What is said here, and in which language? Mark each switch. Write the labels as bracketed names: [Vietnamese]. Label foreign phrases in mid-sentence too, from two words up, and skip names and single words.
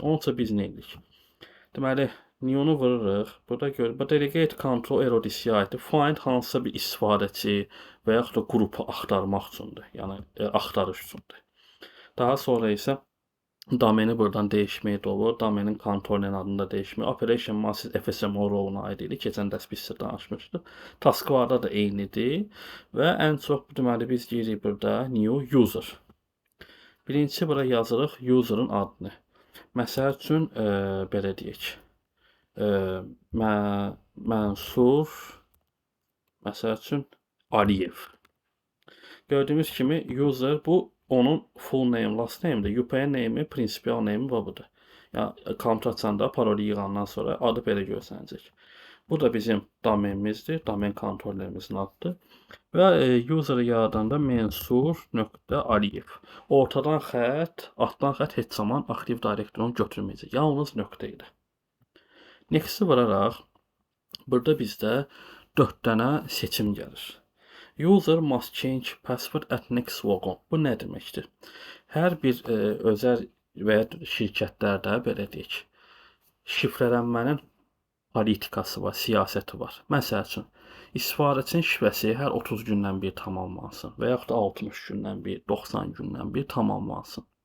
[Azerbaijani] Onun üçün biz nə edirik? Deməli, new-nu vururuq. Burada gör, bu [English] delegate control error [Azerbaijani] aiddir. Find hansısa bir istifadəçi və yaxud da qrupu axtarmaq üçündür. Yəni axtarış üçündür. Daha sonra isə domeni buradan dəyişmək də olur. Domenin kontrolinin adını da dəyişmək. [English] Operation massive FSMO role-una [Azerbaijani] aid idi. Keçən dərs biz sizə danışmışdıq. Taskbarda da eynidir və ən çox deməli biz deyirik burada [English] new user. [Azerbaijani] Birincisi bura yazırıq user'ın adını. Məsəl üçün belə deyək. Mənsur məsəl üçün Aliyev. Gördüyünüz kimi user bu onun [English] full name, last name'dir. UPN name'i, principal name'i [Azerbaijani] və budur. Yəni kompüter açanda parolu yığandan sonra adı belə görsənəcək. Bu da bizim domenimizdir. Domen kontrollerimizin adıdır. Və user'ı yaradanda Mensur.Aliyev. Ortadan xətt, altdan xətt heç zaman aktiv direktorunu götürməyəcək. Yalnız nöqtə ilə. Next-i vuraraq, burada bizdə 4 dənə seçim gəlir. [English] User must change password at next logon. [Azerbaijani] Bu nə deməkdir? Hər bir özəl və ya şirkətlərdə belə deyək, şifrələnmənin politikası var, siyasəti var. Məsəl üçün, istifadəçinin şifrəsi hər 30 gündən bir tamamlansın və yaxud da 60 gündən bir, 90 gündən bir tamamlansın.